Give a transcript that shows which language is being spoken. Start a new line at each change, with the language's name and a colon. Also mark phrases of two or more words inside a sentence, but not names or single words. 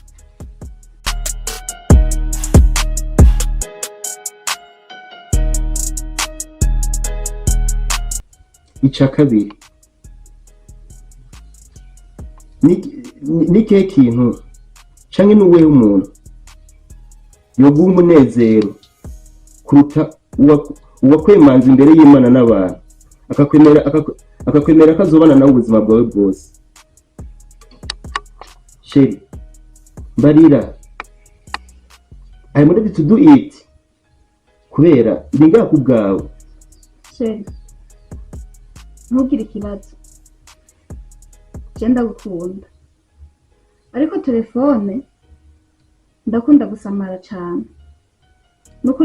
Rundi: Ica kabiri n'ikihe kintu canke n'uwewe umuntu yoguha umunezero kuruta uwakwemanza imbere y'Imana n'abantu akakwemera ko azobana nawe ubuzima bwawe bwose. Sheri mbarira
English: I'm ready to do it
Rundi: kubera ndi ngaha kubwawe. sheri ntugire ikibazo je ndagukunda ariko telefone ndakunda gusamara cyane nukuri